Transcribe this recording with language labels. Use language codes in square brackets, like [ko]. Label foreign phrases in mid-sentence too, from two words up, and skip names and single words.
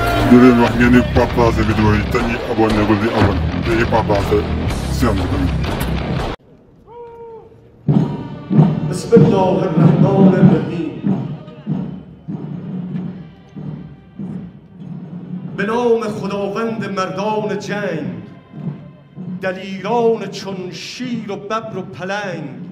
[wo] leen wax ngeen di partager vidéo yi te ñi abonné wul di abonné te ñi partager seen bi tamit. [ar] بسم الله الرحمن الرحیم. [fa] به نام خداوند مردان جنگ، دلیران چون شیر و ببر و پلنگ.